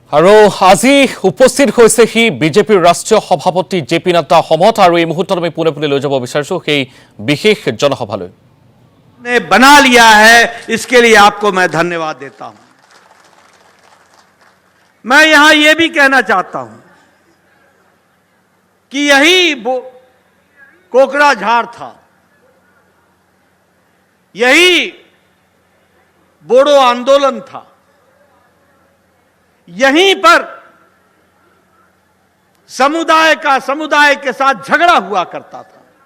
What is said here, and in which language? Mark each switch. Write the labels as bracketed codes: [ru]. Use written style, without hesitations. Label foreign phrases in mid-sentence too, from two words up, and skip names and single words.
[as] আৰু আজি উপস্থিত হৈছেহি বিজেপিৰ ৰাষ্ট্ৰীয় সভাপতি জেপি নাড্ডা অসমত আৰু এই মুহূৰ্তত আমি পুনে পুনে লৈ যাব বিচাৰিছো সেই বিশেষ জনসভালৈ। [hi] ने बना लिया है, इसके लिए आपको मैं धन्यवाद देता हूं। मैं यहां यह भी कहना चाहता हूं कि यही कोकराझार था, यही बोडो आंदोलन था, यहीं पर समुदाय के साथ झगड़ा हुआ करता था,